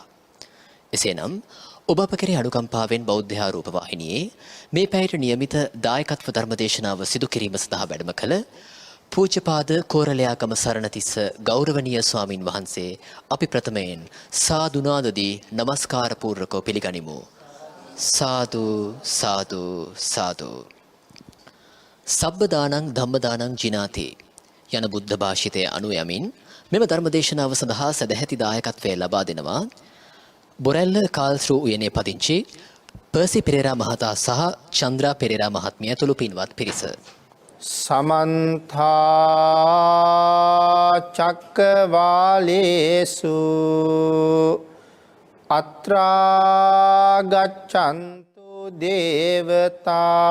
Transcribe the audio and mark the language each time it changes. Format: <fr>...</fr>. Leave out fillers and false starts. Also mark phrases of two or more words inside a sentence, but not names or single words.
<si>එසේනම් ඔබ අප කෙරෙහි අනුකම්පාවෙන් බෞද්ධ ආරූප වාහිනියේ මේ පැයට නියමිත දායකත්ව ධර්ම දේශනාව සිදු කිරීම සඳහා වැඩම කළ පූජ්‍යපාද කෝරළයාගම සරණතිස්ස ගෞරවනීය ස්වාමින් වහන්සේ අපි ප්‍රථමයෙන් සාදුනාදදී নমස්කාර පූර්වකව පිළිගනිමු.</si> <pi>සාදු සාදු සාදු. සබ්බ දානං ධම්ම දානං ජිනාති</pi> <si>යන බුද්ධ භාෂිතය අනුව යමින් මෙම ධර්ම දේශනාව සඳහා සදැහැති දායකත්වය ලබා දෙනවා බොරැල්ල කාල්ස්රූ උයනේ පදිංචි පර්සි පෙරේරා මහතා සහ චන්ද්‍රා පෙරේරා මහත්මිය ඇතුළු පින්වත් පිරිස.</si> <pi>සමන්ත චක්කවාලේසු අත්‍රා ගච්ඡන්තු දේවතා</pi>